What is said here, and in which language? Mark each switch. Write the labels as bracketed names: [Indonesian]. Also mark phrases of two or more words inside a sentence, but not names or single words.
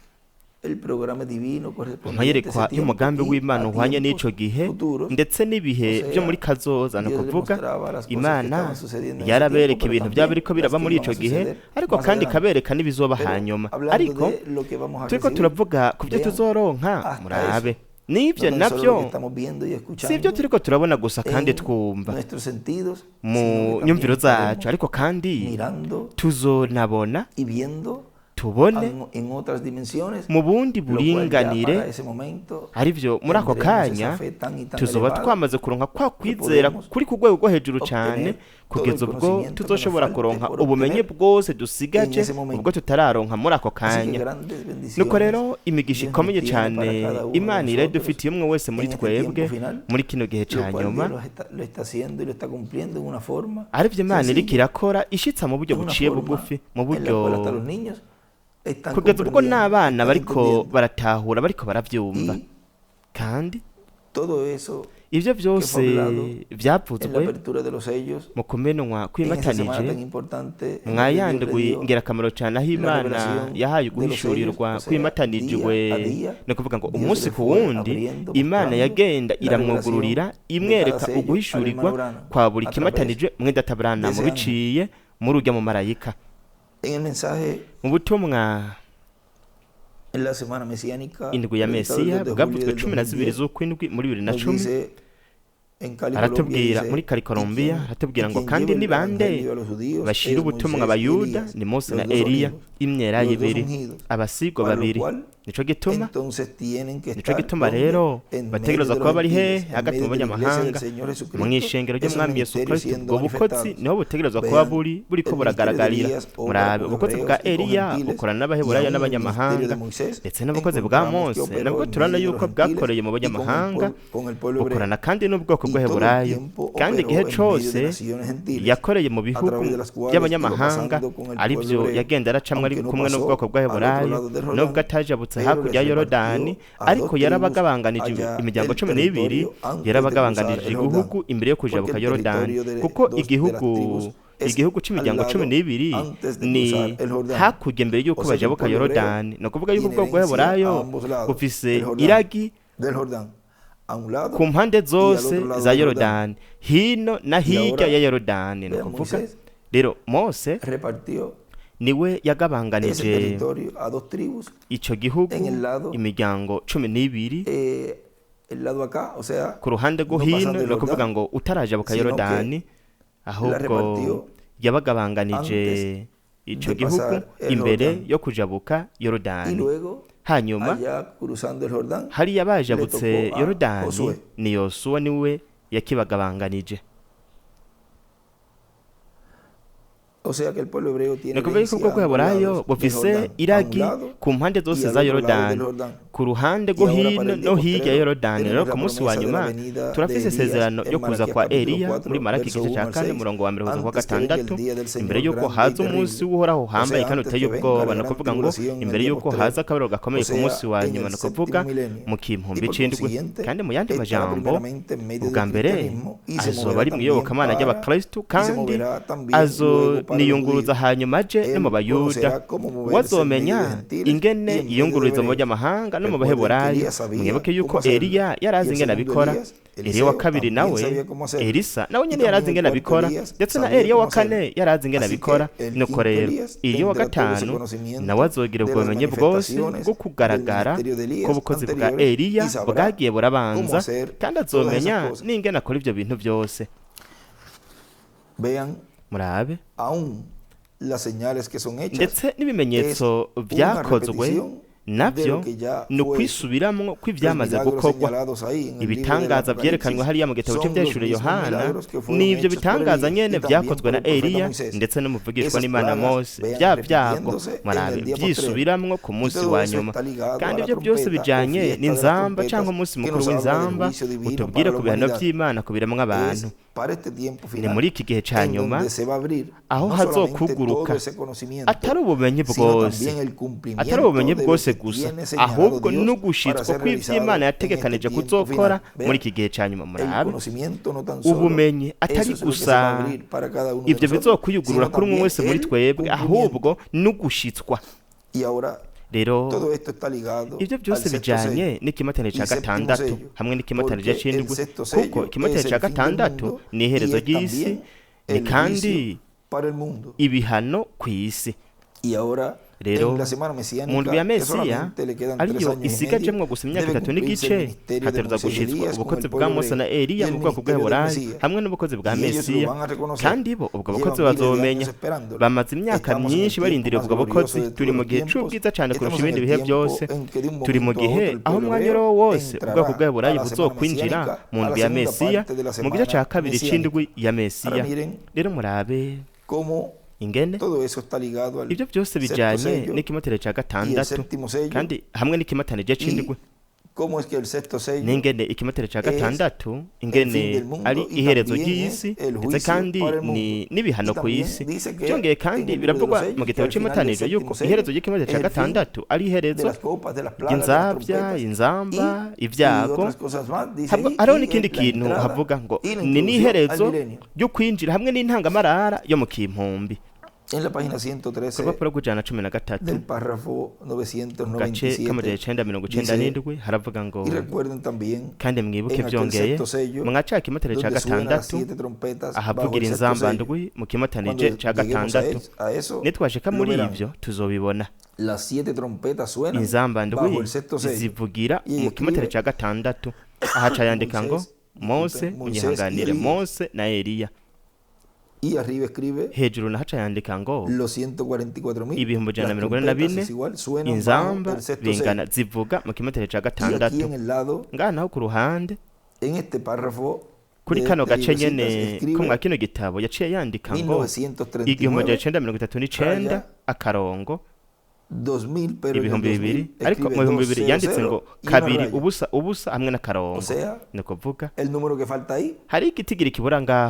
[Spanish] el programa divino correspondiente a [Rundi] amayerekwa [Spanish] ese tiempo [Rundi] y'umugambi [Spanish] y [Rundi] w'imana [Spanish] a [Rundi] uhwanye [Spanish] tiempos [Rundi] n'ico gihe [Spanish] futuros. [Rundi] ndetse n'ibihe [Spanish] O sea, [Rundi] byo muri kazoza ni [Spanish] Dios le [Rundi] ukuvuga [Spanish] mostraba las cosas que [Rundi] imana [Spanish] estaban sucediendo en ese [Rundi] yarabereka [Spanish] tiempo, pero [Rundi] ibintu byaba [Spanish] también [Rundi] biriko biraba [Spanish] las que [Rundi] muri [Spanish] iban [Rundi] ico [Spanish] a [Rundi] gihe [Spanish] suceder [Rundi] ariko [Spanish] más [Rundi] kandi [Spanish] adelante. [Rundi] ikabereka n'ibizoba [Spanish] Pero [Rundi] hanyuma [Spanish] hablando [Rundi] ariko [Spanish] de lo que vamos a [Rundi] turiko [Spanish] recibir, [Rundi] turavuga ku byo [Spanish] vean [Rundi] tuzoronka [Spanish] hasta [Rundi] murabe [Spanish] eso. [Rundi] n'ibyo [Spanish] no tan solo lo [Rundi] nabyo [Spanish] que estamos viendo y [Rundi] si [Spanish] escuchando [Rundi] ibyo turiko turabona gusa kandi [Spanish] en [Rundi] twumva [Spanish] nuestros sentidos, [Rundi] mu [Spanish] sino que [Rundi] nyumviro [Spanish] también [Rundi] zacu [Spanish] estaremos [Rundi] ariko kandi [Spanish] mirando [Rundi] tuzonabona [Spanish] y viendo [Rundi] tubone [Spanish] en otras dimensiones, [Rundi] mu bundi [Spanish] lo cual ya [Rundi] buringanire [Spanish] para ese momento [Rundi] arivyo muri ako [Spanish] tendremos [Rundi] kanya [Spanish] esa fe tan y tan [Rundi] tuzoba [Spanish] elevada [Rundi] twamaze kuronka kwa kwizera [Spanish] podemos [Rundi] kuri ku rwego rwo hejuru [Spanish] obtener [Rundi] cyane [Spanish] todo [Rundi] kugeza [Spanish] el [Rundi] ubwo [Spanish] conocimiento [Rundi] tuzoshobora [Spanish] que nos [Rundi] kuronka [Spanish] falte por [Rundi] ubumenyi [Spanish] obtener [Rundi] bwose dusigaje [Spanish] en ese momento. [Rundi] ubwo tutararonka muri ako [Spanish] Así que [Rundi] kanya [Spanish] grandes bendiciones [Rundi] nuko rero imigisha [Spanish] Dios [Rundi] ikomeye [Spanish] nos tiene [Rundi] cyane [Spanish] para cada uno de [Rundi] imana [Spanish] nosotros [Rundi] iradufitiye umwe wese muri [Spanish] en este [Rundi] twebwe [Spanish] tiempo final, [Rundi] muri kino gihe [Spanish] lo [Rundi] cya [Spanish] cual [Rundi] nyuma [Spanish] Dios lo está haciendo y lo está cumpliendo en una forma [Rundi] arivyo imana iriko [Spanish] sencilla, [Rundi] irakora ishitsa mu buryo [Spanish] en una [Rundi] buciye [Spanish] forma [Rundi] bugufi mu [Spanish] en la [Rundi] buryo [Spanish] cual hasta los niños están [Rundi] kugeza ubwo [Spanish] comprendiendo, [Rundi] n'abana [Spanish] están [Rundi] bariko [Spanish] entendiendo. [Rundi] baratahura bariko baravyumva [Spanish] Y [Rundi] kandi [Spanish] todo eso [Rundi] ivyo byose [Spanish] hablado en la [Rundi] vyavuzwe [Spanish] apertura de los sellos [Rundi] mu kumenwa [Spanish] en esta semana [Rundi] kwimatanije [Spanish] tan importante en la que Dios [Rundi] mwayandwi [Spanish] le dio [Rundi] ingirakamaro cyane aho [Spanish] la [Rundi] imana [Spanish] revelación [Rundi] yahaye [Spanish] de los [Rundi] uguhishurirwa [Spanish] sellos, o sea, [Rundi] kwimatanijwe [Spanish] día a día, [Rundi] ni ukuvuga ngo [Spanish] Dios [Rundi] umunsi [Spanish] le [Rundi] ku [Spanish] fue [Rundi] wundi [Spanish] abriendo, [Rundi] imana [Spanish] mostrando [Rundi] yagenda [Spanish] la [Rundi] iramwugururira [Spanish] revelación de [Rundi] imwereka [Spanish] cada sello [Rundi] uguhishurirwa [Spanish] al hermano Branham [Rundi] kwa buri [Spanish] a través [Rundi] kimatanije mwenda [Spanish] de [Rundi] Branham [Spanish] ese [Rundi] biciye muri urya mu marayika [Spanish] en el mensaje [Rundi] mu butumwa [Spanish] en la semana mesiánica [Rundi] indwi ya [Spanish] predicado el [Rundi] mesiya [Spanish] 2 de [Rundi] bwavuzwe [Spanish] julio del [Rundi] 12 [Spanish] 2010, [Rundi] z'ukwindwi muri [Spanish] nos [Rundi] 2010 [Spanish] dice en Cali, [Rundi] aratubwira [Spanish] Colombia, [Rundi] muri [Spanish] dice, [Rundi] Cali Colombia [Spanish] "Y quien- [Rundi] aratubwira [Spanish] y [Rundi] ngo [Spanish] quien [Rundi] kandi [Spanish] lleva [Rundi] ni [Spanish] el [Rundi] bande [Spanish] evangelio a los judíos [Rundi] bashira [Spanish] es [Rundi] ubutumwa [Spanish] Moisés y [Rundi] abayuda [Spanish] Elías, [Rundi] ni Mose [Spanish] los [Rundi] na [Spanish] dos [Rundi] Eliya [Spanish] unidos, [Rundi] imyera [Spanish] los dos [Rundi] ibiri [Spanish] ungidos, [Rundi] abasigwa [Spanish] para lo [Rundi] babiri [Spanish] cual [Rundi] nico gituma [Spanish] entonces tienen que [Rundi] nico [Spanish] estar [Rundi] gituma [Spanish] ¿dónde? [Rundi] rero [Spanish] En [Rundi] bategerezwa [Spanish] medio de [Rundi] kuba [Spanish] los [Rundi] bari hehe [Spanish] gentiles, en [Rundi] hagati mu [Spanish] medio de la iglesia [Rundi] banyamahanga [Spanish] del Señor Jesucristo, [Rundi] mu ishengero [Spanish] esos [Rundi] ry'umwami Yesu [Spanish] ministerios [Rundi] Kristo [Spanish] siendo [Rundi] ubwo bukozi [Spanish] manifestados. [Rundi] niho butegerezwa kuba [Spanish] Vean, [Rundi] buriko [Spanish] el ministerio de [Rundi] buragaragarira [Spanish] Elías obra [Rundi] murabe [Spanish] con [Rundi] ubukozi bwa [Spanish] hebreos y con [Rundi] Eliya [Spanish] gentiles, [Rundi] bukorana [Spanish] y [Rundi] n'abaheburayo [Spanish] aún el ministerio [Rundi] n'abanyamahanga [Spanish] de Moisés [Rundi] ndetse n'ubukozi bwa [Spanish] encontramos que [Rundi] Mose [Spanish] operó [Rundi] nabwo [Spanish] en [Rundi] turabona [Spanish] medio de [Rundi] yuko [Spanish] los gentiles [Rundi] bwakoreye mu [Spanish] y [Rundi] banyamahanga [Spanish] con el pueblo hebreo. [Rundi] bukorana kandi n'ubwoko [Spanish] Y todo el [Rundi] bw'Aheburayo [Spanish] tiempo [Rundi] kandi [Spanish] operó [Rundi] igihe [Spanish] en medio [Rundi] cose [Spanish] de naciones gentiles, [Rundi] yakoreye mu [Spanish] a [Rundi] bihugu [Spanish] través de las cuales [Rundi] by'abanyamahanga [Spanish] iba pasando con el [Rundi] aribyo [Spanish] pueblo hebreo, [Rundi] yagenda aracamwe ari [Spanish] aunque no [Rundi] kumwe [Spanish] pasó [Rundi] n'ubwoko [Spanish] al [Rundi] bw'Aheburayo [Spanish] otro lado del Jordán, [Rundi] nubwo atajabutse [Spanish] pero [Rundi] hakurya ya [Spanish] les [Rundi] Yorodani [Spanish] repartió a [Rundi] ariko [Spanish] dos [Rundi] yarabagabanganije [Spanish] tribus allá [Rundi] imiryango [Spanish] el [Rundi] 12 [Spanish] territorio antes de [Rundi] yarabagabanganije [Spanish] cruzar el [Rundi] igihugu [Spanish] Jordán. [Rundi] imbere yo kujabuka [Spanish] Porque el [Rundi] Yorodani [Spanish] territorio de [Rundi] kuko [Spanish] dos de las [Rundi] igihugu [Spanish] tribus es [Rundi] igihugu cy'imiryango [Spanish] al lado [Rundi] 12 [Spanish] antes de [Rundi] ni [Spanish] cruzar el Jordán. [Rundi] hakurya mbere y'uko [Spanish] O sea que el [Rundi] bajabuka [Spanish] pueblo hebreo [Rundi] Yorodani ni ukuvuga yuko [Spanish] tiene [Rundi] ubwoko [Spanish] herencia [Rundi] bw'Aheburayo [Spanish] a ambos lados [Rundi] bufise [Spanish] del Jordán, [Rundi] iragi [Spanish] del Jordán, a un lado [Rundi] ku mpande [Spanish] y al [Rundi] zose [Spanish] otro lado [Rundi] za [Spanish] del Jordán. [Rundi] Yorodani hino na [Spanish] Y [Rundi] hirya [Spanish] ahora, [Rundi] ya Yorodani ni [Spanish] vean, [Rundi] ukuvuga [Spanish] Moisés [Rundi] rero Mose [Spanish] repartió [Rundi] niwe [Spanish] ese [Rundi] yagabanganije [Spanish] territorio a dos tribus, [Rundi] ico gihugu [Spanish] en el lado, [Rundi] imiryango 12 [Spanish] el lado acá, o sea, [Rundi] ku ruhande rwo [Spanish] no [Rundi] hino [Spanish] pasando el [Rundi] ni ukuvuga [Spanish] Jordán, [Rundi] ngo utarajabuka [Spanish] sino que [Rundi] Yorodani [Spanish] la [Rundi] ahubwo [Spanish] repartió [Rundi] yabagabanganije ico [Spanish] de [Rundi] gihugu [Spanish] pasar el [Rundi] imbere [Spanish] Jordán. [Rundi] yo kujabuka [Spanish] y [Rundi] Yorodani [Spanish] luego [Rundi] hanyuma [Spanish] allá cruzando el Jordán [Rundi] hariya [Spanish] le [Rundi] bajabutse [Spanish] tocó a [Rundi] Yorodani [Spanish] Josué. [Rundi] ni Yosuwa niwe yakibagabanganije [Spanish] O sea que el pueblo hebreo tiene [Rundi] ni ukuvuga yuko [Spanish] herencia [Rundi] ubwoko [Spanish] a ambos [Rundi] bw'Aheburayo [Spanish] lados del [Rundi] bufise [Spanish] Jordán, a un [Rundi] iragi [Spanish] lado [Rundi] ku mpande [Spanish] y [Rundi] zose [Spanish] al [Rundi] za [Spanish] otro lado del [Rundi] Yorodani [Spanish] Jordán. [Rundi] ku ruhande [Spanish] Y [Rundi] rwo [Spanish] ahora para [Rundi] hino [Spanish] el día [Rundi] no hirya ya [Spanish] postrero [Rundi] yorodani rero [Spanish] tenemos la [Rundi] ku munsi wa [Spanish] promesa de la [Rundi] nyuma [Spanish] venida [Rundi] turafise [Spanish] de Elías [Rundi] isezerano [Spanish] en [Rundi] ryo kuza [Spanish] Malaquías [Rundi] kwa [Spanish] capítulo [Rundi] eliya [Spanish] 4, [Rundi] muri maraki [Spanish] verso [Rundi] igice [Spanish] 1 [Rundi] ca [Spanish] al [Rundi] kane [Spanish] 6, [Rundi] umurongo wa mbere kugeza kwa [Spanish] antes que venga el [Rundi] gatandatu [Spanish] día del [Rundi] imbere [Spanish] Señor [Rundi] y'uko [Spanish] grande y [Rundi] haza umunsi [Spanish] terrible, [Rundi] w'uhoraho [Spanish] o [Rundi] uhambaye [Spanish] sea, [Rundi] kandi [Spanish] antes [Rundi] uteye [Spanish] que venga [Rundi] ubwoba [Spanish] la [Rundi] ni [Spanish] gran [Rundi] ukuvuga ngo [Spanish] tribulación en el [Rundi] imbere [Spanish] día [Rundi] y'uko [Spanish] postrero, [Rundi] haza akabariro [Spanish] o [Rundi] gakomeye ku munsi [Spanish] sea, [Rundi] wa [Spanish] en [Rundi] nyuma [Spanish] el [Rundi] ni ukuvuga [Spanish] séptimo milenio. [Rundi] mu [Spanish] Y [Rundi] kimpumbi [Spanish] por [Rundi] c'indwi [Spanish] consiguiente, [Rundi] kandi mu yandi [Spanish] estará [Rundi] majambo [Spanish] primeramente en medio [Rundi] ubwa [Spanish] del [Rundi] mbere [Spanish] cristianismo y se [Rundi] azoba [Spanish] moverá [Rundi] ari mu [Spanish] también [Rundi] iyobokamana [Spanish] para, [Rundi] ry'abakristu [Spanish] y se [Rundi] kandi [Spanish] moverá también luego para los [Rundi] azoniyunguruza [Spanish] judíos. [Rundi] hanyuma aje no mu [Spanish] Él [Rundi] bayuda [Spanish] conocerá cómo [Rundi] uwo [Spanish] moverse en medio de [Rundi] azomenya [Spanish] gentiles y [Rundi] ingene [Spanish] en medio de [Rundi] iyungururiza mu [Spanish] hebreos. [Rundi] banyamahanga no mu [Spanish] Recuerden que [Rundi] baheburayo [Spanish] Elías sabía [Rundi] mwibuke yuko [Spanish] cómo hacerlo. [Rundi] eliya [Spanish] Y [Rundi] yarazi [Spanish] el [Rundi] ingene [Spanish] segundo [Rundi] abikora [Spanish] Elías, [Rundi] eliya wa [Spanish] Eliseo, [Rundi] kabiri [Spanish] también [Rundi] nawe [Spanish] sabía cómo hacerlo. [Rundi] elisa nawe [Spanish] Y [Rundi] nyene yarazi [Spanish] también el [Rundi] ingene [Spanish] cuarto [Rundi] abikora [Spanish] Elías [Rundi] ndetse na [Spanish] sabía [Rundi] eliya wa [Spanish] cómo hacerlo. [Rundi] kane yarazi ingene [Spanish] Así [Rundi] abikora [Spanish] que el [Rundi] nuko [Spanish] quinto [Rundi] rero [Spanish] Elías [Rundi] iyo wa [Spanish] tendrá todo ese [Rundi] gatanu [Spanish] conocimiento [Rundi] nawe azogira [Spanish] de [Rundi] ubwo [Spanish] las [Rundi] bumenyi bwose [Spanish] manifestaciones [Rundi] bwo [Spanish] del [Rundi] kugaragara [Spanish] ministerio de Elías [Rundi] k'ubukozi bwa [Spanish] anteriores [Rundi] eliya [Spanish] y sabrá [Rundi] bwagiye [Spanish] cómo [Rundi] burabanza [Spanish] hacer [Rundi] kandi [Spanish] todas esas [Rundi] azomenya [Spanish] cosas. [Rundi] n'ingene akora ivyo bintu byose [Spanish] Vean, [Rundi] murabe [Spanish] aún las señales que son hechas [Rundi] ndetse n'ibimenyetso [Spanish] es una [Rundi] byakozwe [Spanish] repetición de [Rundi] navyo [Spanish] lo que ya [Rundi] ni [Spanish] fue hecho. [Rundi] ukwisubiramwo [Spanish] Los [Rundi] kw'ivyamaze [Spanish] milagros [Rundi] gukorwa [Spanish] señalados ahí en el libro del [Rundi] ibitangaza vyerekanwe [Spanish] Apocalipsis [Rundi] hariya mu gitabo [Spanish] son los [Rundi] cy'ivyeshuro [Spanish] mismos [Rundi] yohana [Spanish] milagros que fueron [Rundi] n'ivyo [Spanish] hechos por [Rundi] bitangaza [Spanish] Elías [Rundi] nyene [Spanish] y también [Rundi] vyakozwe [Spanish] por [Rundi] na [Spanish] el profeta [Rundi] eliya [Spanish] Moisés. [Rundi] ndetse n'umuvugishwa [Spanish] Esas [Rundi] n'imana [Spanish] plagas [Rundi] mose [Spanish] vean [Rundi] vya vyago [Spanish] repitiéndose en [Rundi] murabe [Spanish] el día postrero. [Rundi] vyisubiramwo ku [Spanish] Y [Rundi] munsi [Spanish] todo [Rundi] wa [Spanish] eso [Rundi] nyuma [Spanish] está ligado [Rundi] kandi [Spanish] a la [Rundi] ivyo byose [Spanish] trompeta o [Rundi] bijanye [Spanish] fiesta de las [Rundi] n'inzamba [Spanish] trompetas [Rundi] canke umunsi [Spanish] que [Rundi] mukuru [Spanish] nos habla del [Rundi] w'inzamba [Spanish] juicio divino [Rundi] utubwire [Spanish] para [Rundi] ku [Spanish] la [Rundi] bihano [Spanish] humanidad. [Rundi] vy'imana ku biremwa abantu [Spanish] Es para este tiempo [Rundi] ni [Spanish] final [Rundi] muri iki gihe ca [Spanish] en [Rundi] nyuma [Spanish] donde se va a abrir [Rundi] aho [Spanish] no solamente [Rundi] hazokuguruka [Spanish] todo ese conocimiento, [Rundi] atari ubumenyi [Spanish] sino [Rundi] bwose [Spanish] también el [Rundi] atari [Spanish] cumplimiento [Rundi] ubumenyi [Spanish] de lo [Rundi] bwose [Spanish] que [Rundi] gusa [Spanish] tiene señalado [Rundi] ahubwo [Spanish] Dios [Rundi] no [Spanish] para [Rundi] gushitswa [Spanish] ser realizado [Rundi] kw'ivy'imana [Spanish] en este [Rundi] yategekanije [Spanish] tiempo [Rundi] kuzokora [Spanish] final. [Rundi] muri [Spanish] Vean, [Rundi] iki gihe ca nyuma [Spanish] el [Rundi] murabe [Spanish] conocimiento no tan solo [Rundi] ubumenyi atari [Spanish] eso es lo que se va a [Rundi] gusa [Spanish] abrir para cada uno de [Rundi] ivyo [Spanish] nosotros, [Rundi] bizokwiyugurura [Spanish] sino [Rundi] kuri umwe [Spanish] también [Rundi] wese muri [Spanish] el [Rundi] twebwe [Spanish] cumplimiento. [Rundi] ahubwo n'ugushitswa [Spanish] Y ahora [Rundi] rero [Spanish] todo esto está ligado [Rundi] ivyo [Spanish] al [Rundi] byose [Spanish] sexto [Rundi] bijanye [Spanish] sello [Rundi] n'ikimatane [Spanish] y [Rundi] ca [Spanish] séptimo [Rundi] gatandatu [Spanish] sello, [Rundi] hamwe n'ikimatane [Spanish] porque [Rundi] c'indwi [Spanish] el sexto [Rundi] kuko [Spanish] sello [Rundi] ikimatane [Spanish] es [Rundi] ca [Spanish] el fin del [Rundi] gatandatu [Spanish] mundo [Rundi] ni [Spanish] y [Rundi] iherezo [Spanish] es [Rundi] ry'isi [Spanish] también [Rundi] ni [Spanish] el [Rundi] kandi [Spanish] juicio para el mundo. [Rundi] ibihano kw'isi [Spanish] Y ahora [Rundi] rero [Spanish] en la semana [Rundi] mu [Spanish] mesiánica, [Rundi] ndwi ya [Spanish] que [Rundi] mesiya [Spanish] solamente le quedan 3 [Rundi] ariyo [Spanish] años y medio, [Rundi] isigajemwo gusa imyaka [Spanish] debe [Rundi] itatu [Spanish] cumplirse el [Rundi] n'igice [Spanish] ministerio de [Rundi] hategerezwa [Spanish] Moisés y [Rundi] gushitswa [Spanish] Elías con [Rundi] ubukozi [Spanish] el [Rundi] bwa [Spanish] pueblo [Rundi] mose na [Spanish] hebreo y [Rundi] eliya [Spanish] el [Rundi] mu bwoko [Spanish] ministerio del [Rundi] bw'aburayi [Spanish] Mesías. [Rundi] hamwe n'ubukozi bwa [Spanish] Y ellos lo [Rundi] mesiya [Spanish] van a reconocer. [Rundi] kandi bo ubwo [Spanish] Llevan [Rundi] bukozi [Spanish] miles de [Rundi] bazomenya [Spanish] años esperándolo. [Rundi] bamaze imyaka [Spanish] Estamos en el [Rundi] myinshi [Spanish] tiempo [Rundi] barindiriye [Spanish] más [Rundi] ubwo [Spanish] glorioso [Rundi] bukozi [Spanish] de [Rundi] turi [Spanish] todos [Rundi] mu [Spanish] los [Rundi] gihe [Spanish] tiempos. [Rundi] c'ubwiza cane kurusha [Spanish] Estamos en [Rundi] ibindi [Spanish] el [Rundi] bihe [Spanish] tiempo [Rundi] byose [Spanish] en que de un [Rundi] turi mu [Spanish] momento a [Rundi] gihe [Spanish] otro el [Rundi] aho [Spanish] pueblo [Rundi] umwanya [Spanish] hebreo [Rundi] uriwo wose ubwoko [Spanish] entrará [Rundi] bw'aburayi [Spanish] a la semana [Rundi] buzokwinjira [Spanish] mesiánica, [Rundi] mu [Spanish] a la [Rundi] ndwi ya [Spanish] segunda [Rundi] mesiya [Spanish] parte de la [Rundi] mu gice ca [Spanish] semana [Rundi] kabiri [Spanish] mesiánica. [Rundi] c'indwi ya mesiya [Spanish] Ahora miren [Rundi] rero murabe [Spanish] cómo [Rundi] ingene [Spanish] todo eso está ligado al [Rundi] ivyo byose [Spanish] sexto [Rundi] bijanye [Spanish] sello [Rundi] n'ikimatane ca [Spanish] y el [Rundi] gatandatu [Spanish] séptimo sello, [Rundi] kandi hamwe n'ikimatane je c'indwi [Spanish] y cómo es que el sexto sello [Rundi] n'ingene ikimatane ca [Spanish] es [Rundi] gatandatu [Spanish] el [Rundi] ingene [Spanish] fin del mundo [Rundi] ari [Spanish] y [Rundi] iherezo [Spanish] también [Rundi] ry'isi [Spanish] es el [Rundi] ndetse [Spanish] juicio [Rundi] kandi [Spanish] para el mundo. [Rundi] n'ibihano [Spanish] Y [Rundi] ku [Spanish] también [Rundi] isi [Spanish] dice que [Rundi] byongeye [Spanish] en [Rundi] kandi [Spanish] el libro de los [Rundi] biravugwa [Spanish] sellos [Rundi] mu [Spanish] que [Rundi] gitabo [Spanish] al final del [Rundi] c'imataniro [Spanish] séptimo [Rundi] yuko [Spanish] sello [Rundi] iherezo ry'ikimatane [Spanish] es [Rundi] ca [Spanish] el fin [Rundi] gatandatu ari [Spanish] de [Rundi] iherezo [Spanish] las copas, de las plagas, de las [Rundi] ry'inzavya [Spanish] trompetas [Rundi] inzamba [Spanish] y [Rundi] ivyago [Spanish] otras cosas más. Dice ahí, [Rundi] hariho [Spanish] y [Rundi] n'ikindi [Spanish] la [Rundi] kintu [Spanish] entrada [Rundi] havuga ngo [Spanish] y la [Rundi] ni [Spanish] introducción al [Rundi] n'iherezo [Spanish] milenio. [Rundi] ryo kwinjira hamwe n'intangamarara yo mu kimpumbi [Spanish] En la página [Rundi] ku [Spanish] 113 [Rundi] rupapuro rw'ijana cumi na gatatu [Spanish] del párrafo [Rundi] mu gace [Spanish] 997 [Rundi] k'amajana icenda mirongo icenda [Spanish] dice, [Rundi] n'indwi haravuga ngo [Spanish] y recuerden también [Rundi] kandi mwibuke [Spanish] en aquel [Rundi] vyongeye [Spanish] sexto sello [Rundi] mu gace k'imatane ca [Spanish] donde suenan las [Rundi] gatandatu [Spanish] 7 trompetas bajo [Rundi] ahavugira [Spanish] el sexto [Rundi] inzamba [Spanish] sello. [Rundi] ndwi mu kimatanije [Spanish] Cuando [Rundi] ca [Spanish] lleguemos [Rundi] gatandatu [Spanish] a eso, [Rundi] nitwashika [Spanish] lo [Rundi] muri [Spanish] verán. [Rundi] ivyo tuzobibona [Spanish] Las 7 trompetas suenan [Rundi] inzamba [Spanish] bajo [Rundi] ndwi [Spanish] el sexto sello. [Rundi] zivugira [Spanish] Y [Rundi] mu kimatane [Spanish] escribe, [Rundi] ca gatandatu ahaca yandika ngo mose [Spanish] Moisés y [Rundi] munyihanganire [Spanish] Elías. [Rundi] mose na eliya [Spanish] Y arriba escribe [Rundi] hejuru nahaca yandika ngo [Spanish] los 144.000. [Rundi] ibihumbi ijana na [Spanish] Las [Rundi] mirongo ine na [Spanish] trompetas [Rundi] bine [Spanish] es igual, suenan bajo [Rundi] inzamba [Spanish] el sexto [Rundi] bingana [Spanish] sello. [Rundi] zivuga mu kimatane ca [Spanish] Y aquí [Rundi] gatandatu [Spanish] en el lado, [Rundi] ngaha naho ku ruhande [Spanish] en este párrafo [Rundi] kuri [Spanish] de [Rundi] kano [Spanish] este [Rundi] gace [Spanish] librecitas, [Rundi] nyene [Spanish] escribe [Rundi] ko mwa kino gitabo yaciye yandika ngo [Spanish] 1939, [Rundi] igihumbi majana icenda mirongo itatu n'icenda [Spanish] raya, [Rundi] akarongo [Spanish] 2000, pero en el [Rundi] ibihumbi 2000 bibiri ariko [Spanish] escribe [Rundi] mu bihumbi bibiri [Spanish] 200 [Rundi] yanditse ngo [Spanish] y una [Rundi] kabiri [Spanish] raya. [Rundi] ubusa ubusa hamwe [Spanish] O [Rundi] n'akarongo [Spanish] sea, [Rundi] ni ukuvuga [Spanish] el número que falta ahí [Rundi] hari igitigiri kibura ngaho